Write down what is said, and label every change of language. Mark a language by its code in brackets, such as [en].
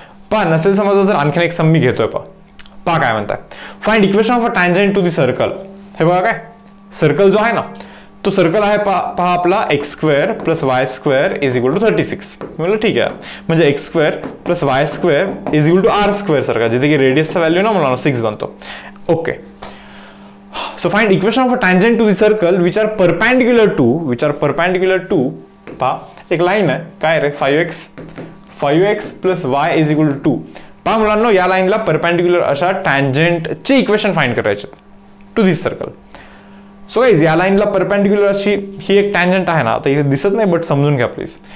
[mr] पहा नसेल समजलं तर आणखीन एक सम मी घेतोय. पहा काय म्हणताय, [en] Find equation of a tangent to the circle. [mr] हे बघा काय, सर्कल जो आहे ना तो सर्कल आहे पहा आपला x² + y² = 36. म्हणलं ठीक आहे, म्हणजे x² + y² = r² सारखा, जिथे की रेडियसचा व्हॅल्यू ना मला 6 बनतो, okay. [en] So find equation of a tangent to the circle which are perpendicular to [mr] पहा एक लाईन आहे काय रे [en] 5x + y = 2. [mr] पहा मुलांना या लाईनला परपेंडिक्युलर अशा टँजंटचे इक्वेशन फाइंड करायचे to this circle. So guys या लाईनला परपेंडिक्युलर अशी ही एक टँजंट आहे ना, आता इथे दिसत नाही बट समजून घ्या प्लीज.